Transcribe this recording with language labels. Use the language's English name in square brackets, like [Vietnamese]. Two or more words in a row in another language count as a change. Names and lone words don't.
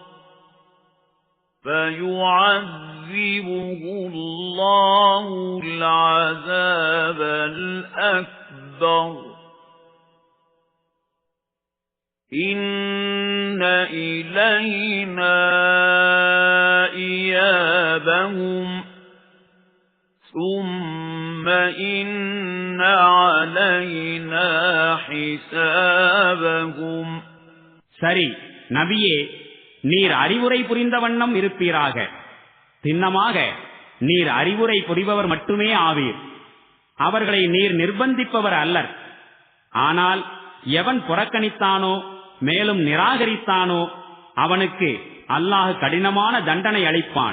[Arabic] فيعذبه الله العذاب الأكبر إِنَّ إِلَيْنَا إِيَابَهُمْ ثُمَّ إِنَّ عَلَيْنَا حِسَابَهُمْ. [Tamil] சரி நபியே, நீர் அறிவுரை புரிந்த வண்ணம் இருப்பீராக. சின்னமாக நீர் அறிவுரை புரிபவர் மட்டுமே ஆவீர். அவர்களை நீர் நிர்பந்திப்பவர் அல்லர். ஆனால் எவன் புறக்கணித்தானோ மேலும் நிராகரித்தானோ அவனுக்கு அல்லாஹ் கடினமான தண்டனை அளிப்பான்.